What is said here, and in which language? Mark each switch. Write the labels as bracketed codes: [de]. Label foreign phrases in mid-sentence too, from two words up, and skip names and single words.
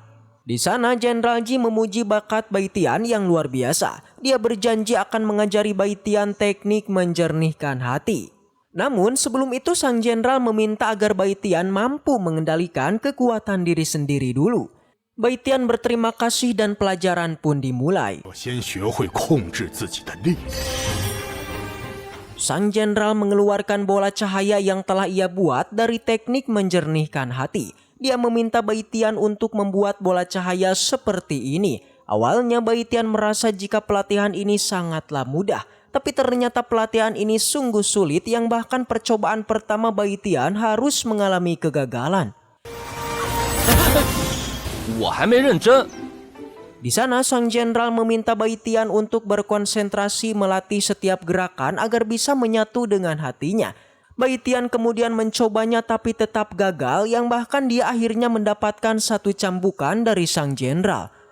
[id] Di sana Jenderal Ji memuji bakat Bai Tian yang luar biasa. Dia berjanji akan mengajari Bai Tian teknik menjernihkan hati. Namun sebelum itu sang jenderal meminta agar Bai Tian mampu mengendalikan kekuatan diri sendiri dulu. Bai Tian berterima kasih dan pelajaran pun dimulai. [zh] 我先学会控制自己的力量。 [id] Sang jenderal mengeluarkan bola cahaya yang telah ia buat dari teknik menjernihkan hati. Dia meminta Bai Tian untuk membuat bola cahaya seperti ini. Awalnya Bai Tian merasa jika pelatihan ini sangatlah mudah. Tapi ternyata pelatihan ini sungguh sulit yang bahkan percobaan pertama Bai Tian harus mengalami kegagalan. [zh] 我还没认真。 [id] Di sana sang jenderal meminta Bai Tian untuk berkonsentrasi melatih setiap gerakan agar bisa menyatu dengan hatinya. Bai Tian kemudian mencobanya tapi tetap gagal yang bahkan dia akhirnya mendapatkan satu cambukan dari sang jenderal.